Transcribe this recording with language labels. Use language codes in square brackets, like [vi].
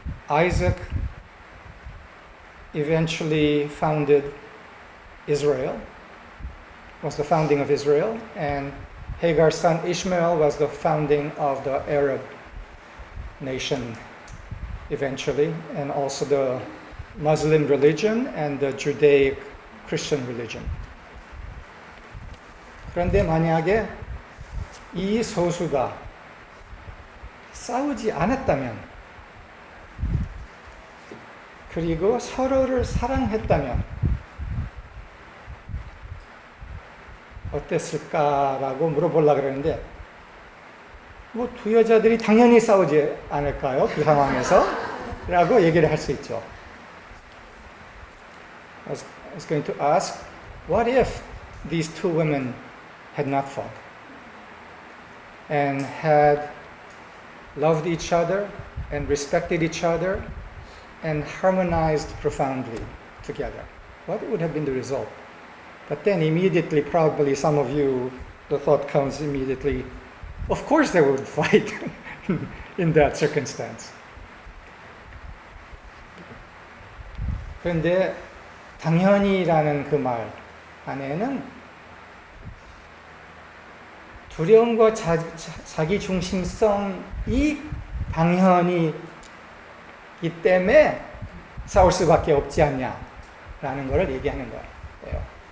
[en] Isaac eventually founded Israel, was the founding of Israel, and Hagar's son Ishmael was the founding of the Arab nation eventually, and also the Muslim religion and the Judaic Christian religion. [ko] 그런데 만약에 이 소수가 싸우지 않았다면, 그리고 서로를 사랑했다면 어땠을까라고 물어보려고 그러는데 뭐 두 여자들이 당연히 싸우지 않을까요? 그 상황에서? 라고 얘기를 할 수 있죠. [en] I was going to ask, what if these two women had not fought and had loved each other and respected each other and harmonized profoundly together? What would have been the result? But then immediately, probably some of you, the thought comes immediately, of course they would fight in that circumstance. [ko] 그런데 당연히라는 그 말 안에는 두려움과 자기 중심성이 당연히이기 때문에 싸울 수밖에 없지 않냐라는 것을 얘기하는 거예요.